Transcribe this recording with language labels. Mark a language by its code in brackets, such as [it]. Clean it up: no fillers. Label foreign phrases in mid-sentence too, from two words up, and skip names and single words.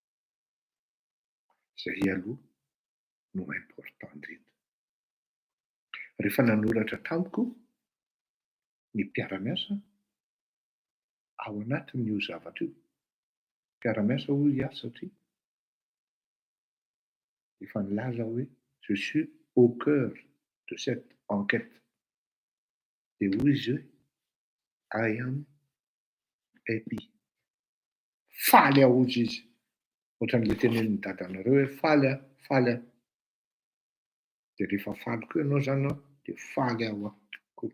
[mg] Izay aloha no important indrindra. Rehefa nanoratra tamiko ny mpiara-miasa ao anatin'io zavatra io. Mpiara-miasa hoy aho satria efa nilaza hoe [fr] je suis au cœur de cette enquête. [mg] Dia hoy izy hoe [en] I am happy. [mg] Faly aho hozy izy. Ohatran'ilay tenenin'ny dadanareo hoe faly aho, faly aho. Dia rehefa faly koa ianao zany an, dia faly aho koa.